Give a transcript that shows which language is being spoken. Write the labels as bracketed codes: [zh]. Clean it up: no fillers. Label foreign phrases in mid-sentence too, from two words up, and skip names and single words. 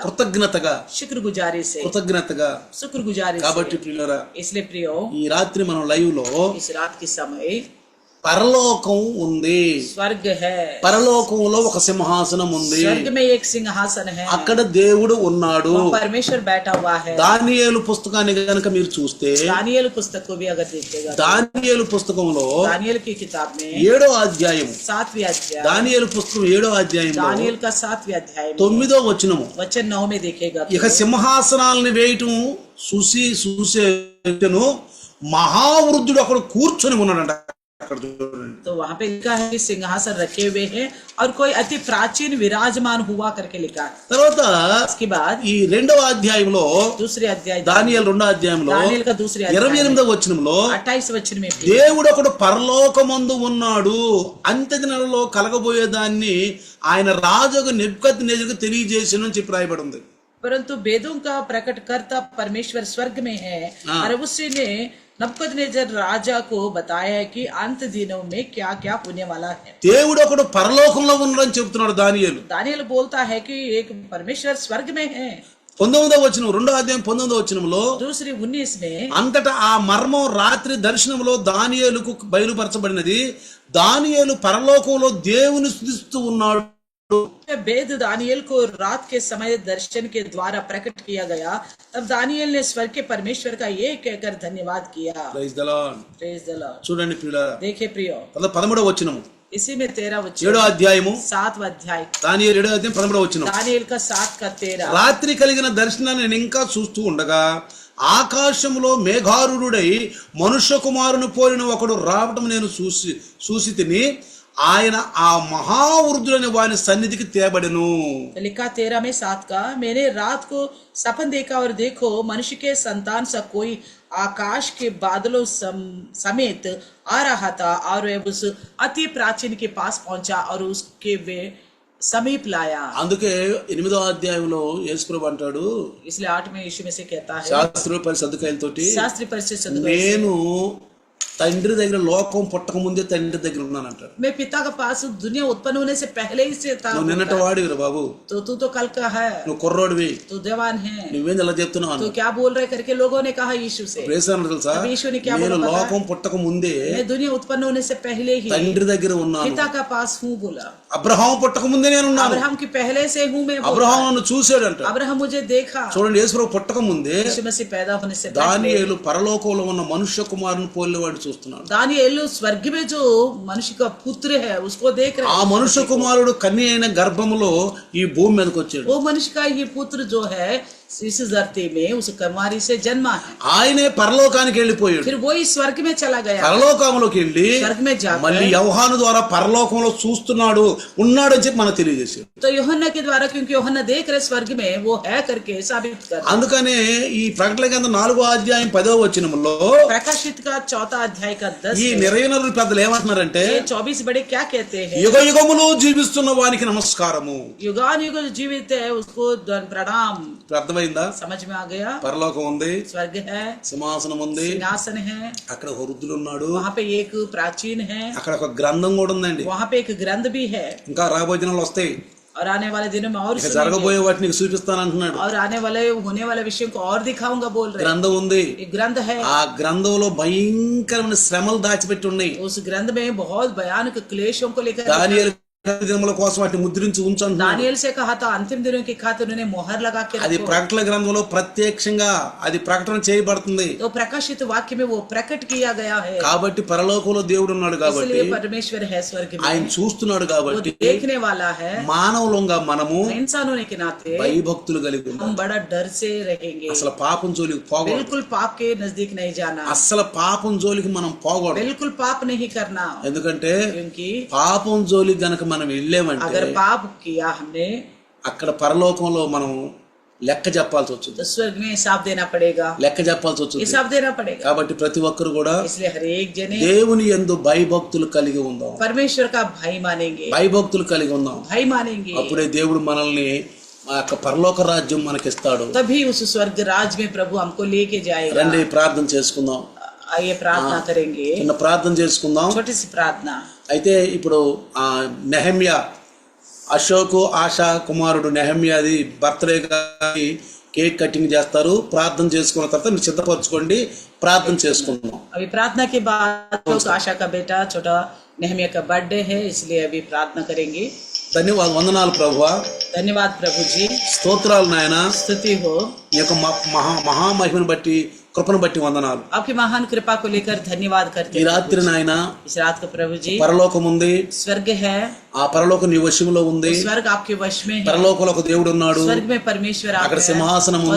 [te] కృతజ్ఞతగా [hi] शुक्रगुजारी से, शुक्रगुजारी [te] కాబట్టి [hi] से। [te] ప్రియులారా, [hi] इसलिए प्रियो, [te] ఈ రాత్రి మనం లైవ్ లో [hi] इस रात के समय [te] పరలోకం ఉంది. [hi] स्वर्ग है, [te] పరలోకంలో ఒక సింహాసనం ఉంది, [hi] स्वर्ग में एक सिंहासन है, [te] అక్కడ దేవుడు ఉన్నాడు. [hi] वहाँ परमेश्वर बैठा हुआ है। [te] దానియేలు పుస్తకాన్ని గనుక మీరు చూస్తే, [hi] दानियेल पुस्तक को भी अगर देखिएगा, [te] దానియేలు పుస్తకంలో [hi] दानियेल की किताब में [te] 7వ అధ్యాయం, [hi] 7वीं अध्याय, [te] దానియేలు పుస్తకం 7వ అధ్యాయంలో [hi] दानियेल का 7वीं अध्याय में [te] 9వ వచనము, [hi] वचन 9 में देखिएगा, [te] ఇక సింహాసనాలను వేయటం చూసేను మహావృద్ధుడు అక్కడ కూర్చొని ఉన్నాడంట. అక్కడ చూడండి. [hi] तो वहां पे लिखा है कि सिंहासन रखे हुए हैं और कोई अति प्राचीन विराजमान हुआ करके लिखा है। [te] తర్వాత [hi] उसके बाद [te] ఈ 2వ అధ్యాయంలో [hi] दूसरे अध्याय [te] దానియేలు 2వ అధ్యాయంలో [hi] दानियेल का दूसरे अध्याय [te] 28వ వచనంలో [hi] 28 वचन में भी [te] దేవుడు ఒకడు పరలోకమందు ఉన్నాడు, అంత్య దినాలలో కలగబోయేదాన్ని ఆయన రాజుకు నెబుకద్నెజరుకు తెలియజేసెను అని చెప్పి రాయబడి ఉంది. [hi] परंतु वेदों का प्रकटकर्ता परमेश्वर स्वर्ग में है और उसने नबूकदनेस्सर राजा को बताया है कि अंत दिनों में क्या क्या होने वाला है। [te] దేవుడు ఒకడు పరలోకంలో ఉన్నాడని చెప్తున్నాడు దానియేలు. [hi] दानियेल बोलता है कि एक परमेश्वर स्वर्ग में है। [te] 19వ వచనం 2వ అధ్యాయం 19వ వచనంలో [hi] दूसरी 19 में [te] అంతటా ఆ మర్మం రాత్రి దర్శనంలో దానియేలుకు బయలుపరచబడినది. దానియేలు పరలోకంలో దేవుని స్తుతిస్తూ ఉన్నాడు. [hi] वेद दानियेल को रात के समय दर्शन के द्वारा प्रकट किया गया। तब दानियेल ने स्वर्ग के परमेश्वर का ये कहकर धन्यवाद किया। [en] Praise the Lord. Praise the Lord. [te] చూడండి ప్రియులారా, [hi] देखे प्रियो, [te] 13వ వచనము [hi] इसी में 13 वचन [te] 7వ అధ్యాయము [hi] 7वां अध्याय [te] దానియేలు 7వ అధ్యాయం 13వ వచనం. [hi] दानियेल का 7 का 13। [te] రాత్రి కలిగిన దర్శనాన్ని నేను ఇంకా చూస్తూ ఉండగా ఆకాశంలో మేఘారుడై మనుష్య కుమారుని పోలిన ఒకడు రావటం నేను చూసి తిని ఆయన ఆ మహావృద్ధులైన వాని సన్నిధికి తేబడెను. [hi] लिखा 13 में 7 का, मैंने रात को सपन देखा और देखो मनुष्य के संतान सा कोई आकाश के बादलों समेत आ रहा था और उस अति प्राचीन के पास पहुंचा और उसके वे समीप लाया। [te] అందుకే 8వ అధ్యాయంలో యేసుప్రభు అంటాడు, [hi] इसलिए 8 में यीशु में से कहता है [te] శాస్త్రుల పరిసద్దుకాయలతోటి, [hi] शास्त्री परिषद सदस्य [te] నేను తండ్రి దగ్గర లోకం పుట్టక ముందే తండ్రి దగ్గర ఉన్నాను అంటాడు. [hi] मैं पिता के पास दुनिया उत्पन्न होने से पहले ही से था। [te] నువ్వు నిన్నటి వాడివి బాబు, [hi] तो तू तो कल का है, [te] నువ్వు కుర్రోడివి, [hi] तू जवान है, [te] నువ్వేం ఇలా చెప్తున్నావు [hi] तो [te] అన్నాడు. [hi] क्या बोल रहे करके लोगों ने कहा यीशु से। [te] ప్రేసన్న తెలుసా, [hi] अब यीशु ने क्या [te] నేను [hi] बोला पता है? [te] లోకం పుట్టక ముందే [hi] मैं दुनिया उत्पन्न होने से पहले ही [te] తండ్రి దగ్గర ఉన్నాను. [hi] पिता का पास हूँ बोला। [te] అబ్రహాం పుట్టక ముందే నేను ఉన్నాను. [hi] अब्राहम की पहले से हूँ मैं बोला। [te] అబ్రహాం నన్ను చూశాడంట. [hi] अब्राहम मुझे देखा। [te] చూడండి, యేసుప్రభు పుట్టక ముందే [hi] यीशु मसीह पैदा होने से पहले [te] దానియేలు పరలోకంలో ఉన్న మనుష్య కుమారుని పోలినవాడు చూస్తున్నాడు. [hi] दानियेल स्वर्ग में जो मनुष्य का पुत्र है उसको देख रहे [te] ఆ మనుష్య కుమారుడు కన్య అయిన గర్భములో ఈ భూమి మీదకి వచ్చాడు. [hi] वो मनुष्य का ये पुत्र जो है इस धरती में उस कुमारी से जन्मा है। [te] ఆయనే పరలోకానికి వెళ్ళిపోయాడు. [hi] फिर वो इस स्वर्ग में चला गया। [te] పరలోకంలోకి వెళ్ళి [hi] स्वर्ग में जाकर [te] మళ్ళీ యోహాను ద్వారా పరలోకంలో చూస్తున్నాడు, ఉన్నాడు అని చెప్పి మనకు తెలియజేశాడు. [hi] तो यूहन्ना के द्वारा, क्योंकि यूहन्ना देख रहे स्वर्ग में वो है करके साबित कर। [te] అందుకనే ఈ ప్రకటన గ్రంథం 4వ అధ్యాయం 10వ వచనంలో [hi] प्रकाशित का 4 अध्याय का 10 [te] ఈ నిర్వహణ పెద్దలు ఏమంటున్నారంటే, [hi] 24 बड़े क्या कहते हैं? [te] యుగ యుగములు జీవిస్తున్న వానికి నమస్కారము. [hi] युगान युग जीवित है उसको प्रणाम। [te] అర్థమైందా? [hi] समझ में आ गया? [te] పరలోకం ఉంది, [hi] स्वर्ग है, [te] సింహాసనం ఉంది, [hi] सिंहासन है, [te] అక్కడ ఒక వృద్ధుడు ఉన్నాడు, [hi] वहाँ पे एक प्राचीन है, [te] అక్కడ ఒక గ్రంథం కూడా ఉందండి. [hi] वहाँ पे एक ग्रंथ भी है [te] ఇంకా రాబోయే దినాలు వస్తాయి, [hi] और आने वाले दिनों में और [te] ఇక [hi] सुनेंगे। [te] జరగబోయే వాటిని నీకు చూపిస్తాను అంటున్నాడు. [hi] और आने वाले होने वाले विषयों को और दिखाऊंगा बोल रहे हैं। [te] గ్రంథం ఉంది, [hi] एक ग्रंथ है, [te] ఆ గ్రంథంలో భయంకరమైన శ్రమలు దాచిపెట్టి ఉన్నాయి. [hi] उस ग्रंथ में बहुत भयानक क्लेशों को लेकर [te] దానియేలు దినముల కోసం వాటిని ముద్రించి ఉంచండి. [hi] दानियेल से कहा था अंतिम दिनों की खातिर उन्होंने मोहर लगा के [te] అది [hi] रखो। [te] ప్రకటన గ్రంథంలో ప్రత్యక్షంగా అది ప్రకటన చేయబడుతుంది. [hi] तो प्रकाशित वाक्य में वो प्रकट किया गया है। [te] కాబట్టి పరలోకంలో దేవుడు ఉన్నాడు కాబట్టి, [hi] इसलिए परमेश्वर है स्वर्ग में, [te] ఆయన చూస్తున్నాడు [hi] वो [te] కాబట్టి [hi] देखने वाला है। [te] మానవులంగా మనము [hi] इंसान होने के नाते [te] భయభక్తులు కలిగి [hi] हम [te] ఉన్నాం. [hi] बड़ा डर से रहेंगे। [te] అసలు పాపం జోలికి పోకూడదు. [hi] बिल्कुल पाप के नजदीक नहीं जाना, [te] అసలు పాపం జోలికి మనం పోకూడదు. [hi] बिल्कुल पाप नहीं करना, [te] ఎందుకంటే [hi] क्योंकि [te] పాపం జోలికి గనక మనం వెళ్ళామంటే [hi] अगर पाप किया हमने [te] అక్కడ పరలోకంలో మనం లెక్క చెప్పాల్సి వచ్చింది. [hi] तो स्वर्ग में हिसाब देना पड़ेगा, [te] లెక్క చెప్పాల్సి వచ్చింది. [hi] हिसाब देना पड़ेगा। [te] కాబట్టి ప్రతి ఒక్కరు కూడా [hi] इसलिए हर एक जने [te] దేవుని యందు భయభక్తులు కలిగి ఉందాం. [hi] परमेश्वर का भाई मानेंगे, [te] భయభక్తులు కలిగి ఉందాం. [hi] भाई मानेंगे, [te] అప్పుడే దేవుడు మనల్ని ఆ యొక్క పరలోక రాజ్యం మనకిస్తాడు. [hi] तभी उस स्वर्ग राज में प्रभु हमको लेके जाएगा। [te] రండి ప్రార్థన చేసుకుందాం. [hi] आइए प्रार्थना करेंगे, [te] చిన్న ప్రార్థన చేసుకుందాం. [hi] छोटी सी प्रार्थना। [te] అయితే ఇప్పుడు నెహమ్యా, అశోకు ఆశా కుమారుడు నెహమ్యాది [en] birthday cake cutting [te] చేస్తారు. ప్రార్థన చేసుకున్న తర్వాత మీరు సిద్ధపరచుకోండి, ప్రార్థన చేసుకుందాం. [hi] अभी प्रार्थना के बाद लोग आशा का बेटा छोटा नेहमिया का बर्थडे है, इसलिए अभी प्रार्थना करेंगे। [te] ధన్యవాదాలు, వందనాలు ప్రభువా, [hi] धन्यवाद प्रभु जी, [te] స్తోత్రాలు నాయన. [hi] स्तुति हो [te] ఈ యొక్క మహామహిమను బట్టి కృపను బట్టి వందనాలు. [hi] आपकी महान कृपा को लेकर धन्यवाद करते [te] ఈ [hi] हैं। [te] రాత్రి నాయన [hi] इस रात को प्रभु जी [te] పరలోకం ఉంది, [hi] स्वर्ग है, [te] ఆ పరలోకం నీ వశములో ఉంది. [hi] स्वर्ग आपके वश में है, [te] పరలోకంలో ఒక దేవుడు ఉన్నాడు, [hi] स्वर्ग में परमेश्वर आप [te] అక్కడ [hi] हैं, [te] సింహాసనం [hi] और